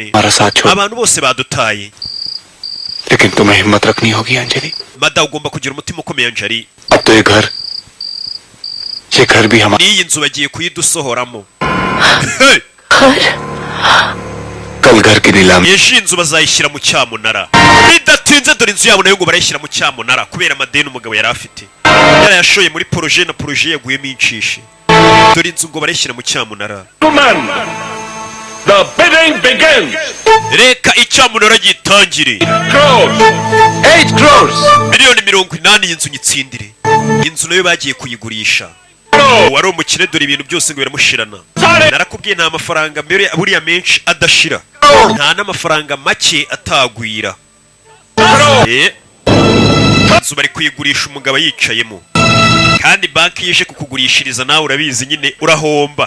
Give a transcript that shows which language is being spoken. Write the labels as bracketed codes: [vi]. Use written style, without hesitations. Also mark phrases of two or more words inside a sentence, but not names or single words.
[hi] हमारा साथ छोड़ [rw] abantu bose badutaye [hi] लेकिन तुम्हें हिम्मत रखनी होगी अंजलि [rw] mada ugomba kugira umutima ukomeye Anjali [hi] अब तो ये घर भी हमारा [rw] n'iyi nzu bagiye kuyidusohoramo Hey! [hi] घर कल घर की नीलामी [rw] ejo inzu bazayishyira mu cyamunara bidatinze dore inzu yabo nayo ngo barayishyira mu cyamunara kubera amadeni umugabo yari afite yarayashoye muri poroje na poroje yaguyemo inshishi dore inzu ngo barayishyira mu cyamunara [en] The bidding begins. [rw] reka icyamunara gitangire [en] 8 crores [rw] miliyoni 80 y'inzu nyitsindire inzu nayo bagiye kuyigurisha wari umukire dore ibintu byose ngo biramushirana narakubwiye nta mafaranga buriya menshi adashira nta n'amafaranga make atagwira inzu bari kuyigurisha umugabo yicayemo kandi banki yije kukugurishiriza nawe urabizi nyine urahomba